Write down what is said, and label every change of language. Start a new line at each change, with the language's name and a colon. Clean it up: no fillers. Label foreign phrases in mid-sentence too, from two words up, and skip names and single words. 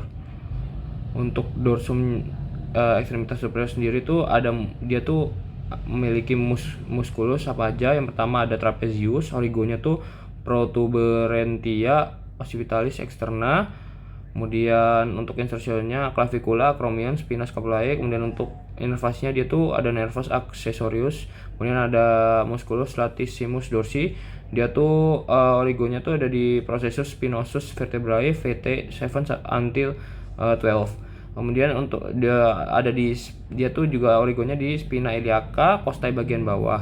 Indonesian: Untuk dorsum ekstremitas superior sendiri tuh dia tuh memiliki muskulus apa aja. Yang pertama ada trapezius, origonya tuh
Latin: protuberantia occipitalis externa.
Indonesian: Kemudian untuk insertionnya clavicula, acromion,
Latin: spina scapulae.
Indonesian: Kemudian untuk inervasinya dia tuh ada
Latin: nervus accessorius.
Indonesian: Kemudian ada
Latin: musculus latissimus dorsi.
Indonesian: Dia tuh origonya tuh ada di
Latin: processus spinosus vertebrae
Indonesian: VT 7 until 12. Kemudian untuk dia tuh juga origonya di
Latin: spina iliaca,
Indonesian: costae bagian bawah.